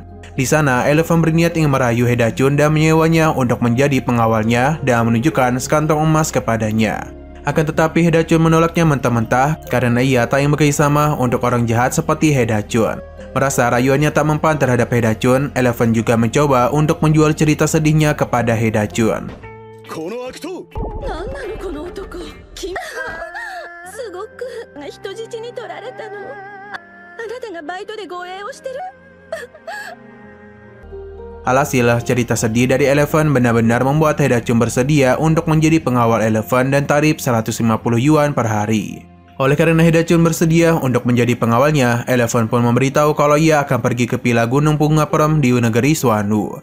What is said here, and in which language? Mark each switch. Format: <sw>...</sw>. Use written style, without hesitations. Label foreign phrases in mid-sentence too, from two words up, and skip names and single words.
<id>Di sana, Eleven berniat ingin merayu Hedachun dan menyewanya untuk menjadi pengawalnya dan menunjukkan sekantong emas kepadanya. Akan tetapi Hedachun menolaknya mentah-mentah karena ia tak ingin bekerjasama untuk orang jahat seperti Hedachun. Merasa rayuannya tak mempan terhadap Hedachun, Eleven juga mencoba untuk menjual cerita sedihnya kepada Hedachun.</id> <ja>この悪党。何なのこの男。すごく人質に取られたの。あなたがバイトで護衛をしてる。</ja> <id>Alhasil, cerita sedih dari Eleven benar-benar membuat Hedachun bersedia untuk menjadi pengawal Eleven dan tarif 150 yuan per hari. Oleh karena Hedachun bersedia untuk menjadi pengawalnya, Eleven pun memberitahu kalau ia akan pergi ke Pila Gunung Bunga Perem di negeri Suanu.</id>